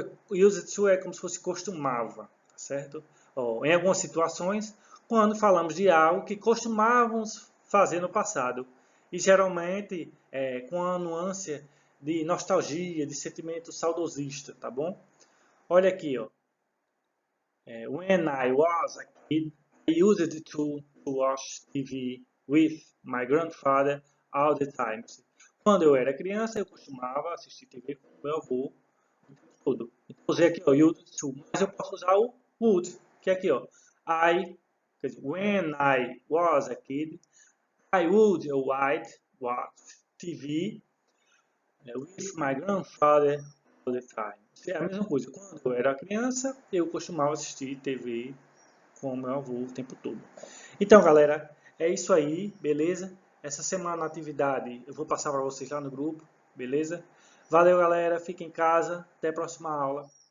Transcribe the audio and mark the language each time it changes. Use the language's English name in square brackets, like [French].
[Portuguese] Used to é como se fosse costumava, tá certo? Em algumas situações, quando falamos de algo que costumávamos fazer no passado, e geralmente com a nuance de nostalgia, de sentimento saudosista, tá bom? Olha aqui, ó. [English] When I was a kid, I used to watch TV with my grandfather all the time. [Portuguese] Quando eu era criança, eu costumava assistir TV com meu avô o tempo todo. Então, usei aqui, ó, used to, mas eu posso usar o would, que é aqui, ó. Quer dizer, [English] when I was a kid, I would or I'd watch TV with my grandfather all the time. [Portuguese] É a mesma coisa. Quando eu era criança, eu costumava assistir TV com o meu avô o tempo todo. Então, galera, é isso aí, beleza? Essa semana a atividade eu vou passar para vocês lá no grupo, beleza? Valeu, galera. Fiquem em casa. Até a próxima aula.